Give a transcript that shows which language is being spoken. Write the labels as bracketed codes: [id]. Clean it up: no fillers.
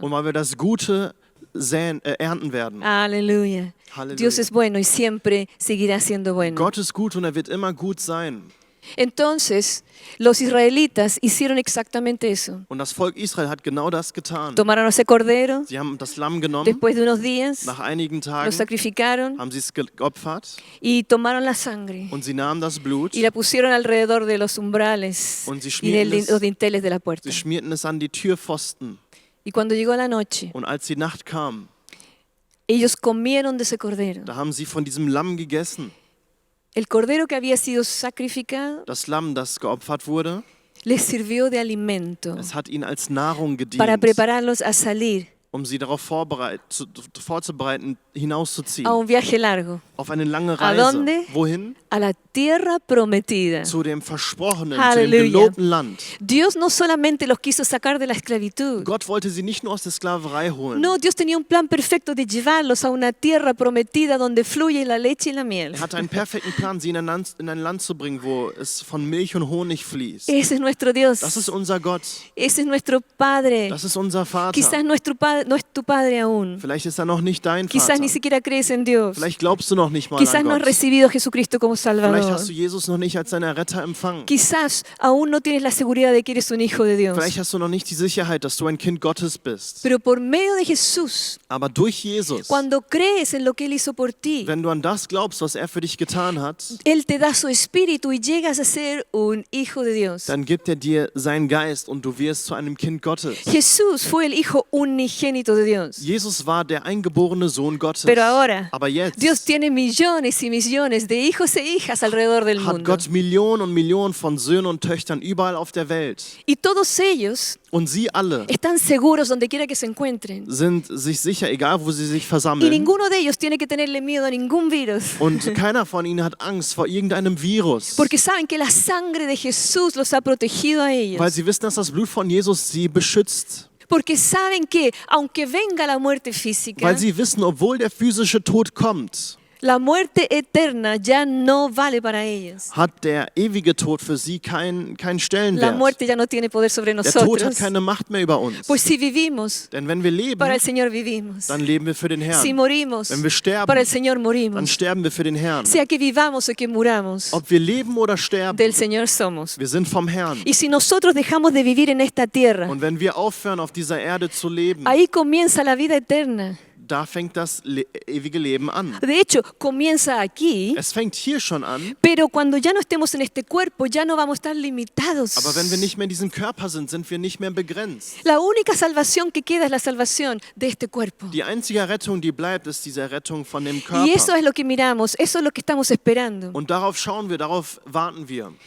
[de] Und weil wir das Gute ernten werden. [es] Aleluya. [de] Halleluja. [es] Dios es bueno y siempre seguirá siendo bueno. [de] Gott ist gut und er wird immer gut sein. [es] Entonces, los israelitas hicieron exactamente eso. [de] Und das Volk Israel hat genau das getan. [es] Tomaron ese cordero, [de] Sie haben das Lamm genommen, [es] después de unos días [de] nach einigen [es] lo [de] Tagen [es] sacrificaron [de] haben sie es geopfert [es] y tomaron la sangre [de] und sie nahmen das Blut, [es] y la pusieron alrededor de los umbrales [de] Und sie [es] y de [de] schmierten es- [es] los dinteles de la puerta. [de] sie schmierten es an die Türpfosten. [es] Y cuando llegó la noche, [de] Und als die Nacht kam, [es] ellos comieron de ese cordero. [de] da haben sie von diesem Lamm gegessen. [es] El cordero que había sido sacrificado [de] Das Lamm, das geopfert wurde, [es] les sirvió de alimento [de] es hat ihnen als Nahrung [es] para [de] gedient, [es] prepararlos a salir [de] um sie darauf vorzubereiten, hinauszuziehen. [es] a un viaje largo, [de] Auf eine lange [es] ¿A [de] Reise. [es] dónde? [de] Wohin? [es] a la tierra prometida. [de] Zu dem versprochenen, zu Halleluja. dem gelobten Land. [es] Dios no solamente los quiso sacar de la esclavitud. [de] Gott wollte sie nicht nur aus der Sklaverei holen. [es] No, Dios tenía un plan perfecto de llevarlos a una tierra prometida donde fluye la leche y la miel. [de] Er hatte einen perfekten Plan, sie in ein Land zu bringen, wo es von Milch und Honig fließt. [es] Ese es nuestro Dios. [de] Das ist unser Gott. [es] Ese es nuestro Padre. [de] Das ist unser Vater. [es] Quizás no es tu Padre aún. [de] Vielleicht ist er noch nicht dein [es] Quizás [de] Vater. [es] ni siquiera crees en Dios. [de] Vielleicht glaubst du noch noch nicht mal [es] Quizás [de] an [es] no has [de] Gott. [es] recibido a Jesucristo como [de] Vielleicht [es] Salvador. [de] hast du Jesus noch nicht als deinen Retter empfangen. [es] Quizás aún no tienes la seguridad de que eres un hijo de Dios. [de] Vielleicht hast du noch nicht die Sicherheit, dass du ein Kind Gottes bist. [es] Pero por medio de Jesús, [de] Aber durch Jesus, [es] cuando crees en lo que Él hizo por ti, [de] wenn du an das glaubst, was er für dich getan hat, [es] Él te da su espíritu y llegas a ser un hijo de Dios. [de] dann gibt er dir seinen Geist und du wirst zu einem Kind Gottes. [es] Jesús fue el hijo unigénito de Dios. [de] Jesus war der eingeborene Sohn Gottes. [es] Pero ahora, [de] Aber jetzt [es] Dios tiene millones y millones de hijos e hijas alrededor del [de] hat [es] mundo. [de] Gott Millionen und Millionen von Söhnen und Töchtern überall auf der Welt. [es] Y todos ellos [de] Und sie alle [es] están seguros donde quiera que se encuentren. [de] sind sich sicher, egal wo sie sich [es] Y [de] versammeln. [es] ninguno de ellos tiene que tenerle miedo a ningún virus. [de] Und keiner von ihnen hat Angst vor irgendeinem Virus. [es] Porque saben que la sangre de Jesús los ha protegido a ellos. [de] Weil sie wissen, dass das Blut von Jesus sie beschützt. [es] Porque saben que aunque venga la muerte física, [de] Weil sie wissen, obwohl der physische Tod kommt, [es] la muerte eterna ya no vale para ellos. [de] hat der ewige Tod für sie keinen [es] La [de] Stellenwert. [es] muerte ya no tiene poder sobre [de] Der Tod hat [es] nosotros. [de] keine Macht mehr über uns. [es] Pues si vivimos, [de] Denn wenn wir leben, [es] para el Señor vivimos. [de] dann leben wir für den [es] Si [de] Herrn. [es] morimos, [de] Wenn wir sterben, [es] para el Señor [de] dann [es] morimos. [de] sterben wir für den Herrn. [es] Sea que vivamos o que muramos, [de] Ob wir leben oder sterben, [es] del Señor somos. [de] wir sind vom Herrn. [es] Y si nosotros dejamos de vivir en esta tierra, [de] Und wenn wir aufhören, auf dieser Erde zu leben, [es] ahí comienza la vida eterna. [de] da fängt das ewige Leben an. [es] De hecho, comienza aquí, [de] Es fängt hier schon an, [es] pero cuando ya no estemos en este cuerpo, ya no vamos a estar limitados. [de] aber wenn wir nicht mehr in diesem Körper sind, sind wir nicht mehr begrenzt. [es] La única salvación que queda es la salvación de este cuerpo. [de] Die einzige Rettung, die bleibt, ist diese Rettung von dem [es] Y eso [de] Körper. [es] es lo que miramos, eso es lo que estamos esperando. [de] Und darauf schauen wir, darauf warten wir.